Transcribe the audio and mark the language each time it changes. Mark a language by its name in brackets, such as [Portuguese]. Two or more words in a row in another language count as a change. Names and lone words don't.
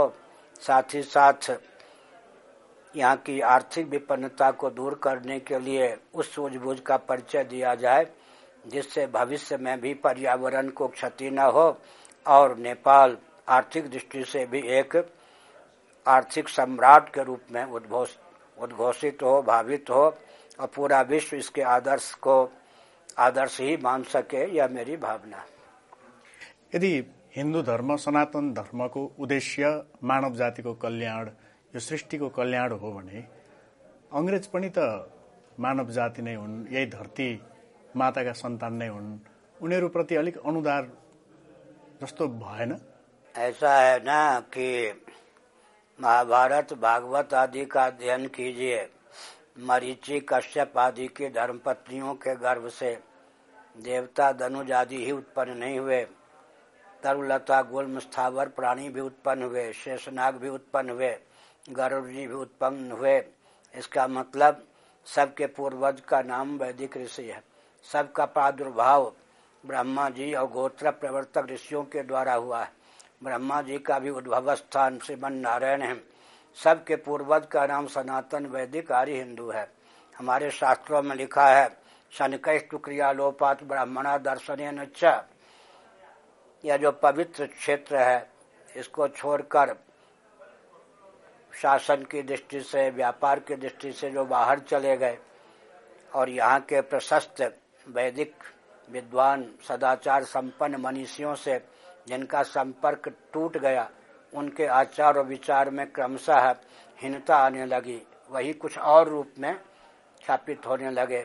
[Hindi] साथ ही साथ यहाँ की आर्थिक विपन्नता को दूर करने के लिए उस सूझबूझ का परिचय दिया जाए जिससे भविष्य में भी पर्यावरण को क्षति न हो और नेपाल आर्थिक दृष्टि से भी एक आर्थिक सम्राट के रूप में उद्घोषित हो, भावित हो और पूरा विश्व इसके आदर्श को आदर्श ही मान सके। यह मेरी भावना है। [Nepali] यदि हिन्दू धर्म, सनातन धर्मको उद्देश्य मानव जातिको कल्याण, यो सृष्टिको कल्याण हो भने अंग्रेज पनि त मानव जाति नै हुन्, यही धरती माताका सन्तान नै हुन्। उनीहरूप्रति अलिक अनुदार जस्तो भएन? [Hindi] ऐसा है ना कि महाभारत, भागवत आदि का अध्ययन कीजिए। मरीचि, कश्यप आदि की धर्मपत्नियों के गर्भ से देवता, धनुज आदि ही उत्पन्न नहीं हुए। तरुलता, गुल्म, स्थावर प्राणी भी उत्पन्न हुए, शेषनाग भी उत्पन्न हुए, गरुड़ जी भी उत्पन्न हुए। इसका मतलब सबके पूर्वज का नाम वैदिक ऋषि है। सबका प्रादुर्भाव ब्रह्मा जी और गोत्र प्रवर्तक ऋषियों के द्वारा हुआ है। ब्रह्मा जी का भी उद्भव स्थान श्रीमन नारायण है। सबके पूर्वज का नाम सनातन वैदिक आर्य हिंदू है। हमारे शास्त्रों में लिखा है [Sanskrit] शनकैस्तु क्रियालोपात ब्राह्मणा दर्शनेन च। [Hindi] यह जो पवित्र क्षेत्र है इसको छोड़कर शासन की दृष्टि से, व्यापार की दृष्टि से जो बाहर चले गए और यहाँ के प्रशस्त वैदिक विद्वान, सदाचार संपन्न मनीषियों से जिनका संपर्क टूट गया, उनके आचार और विचार में क्रमशः हीनता आने लगी, वही कुछ और रूप में स्थापित होने लगे।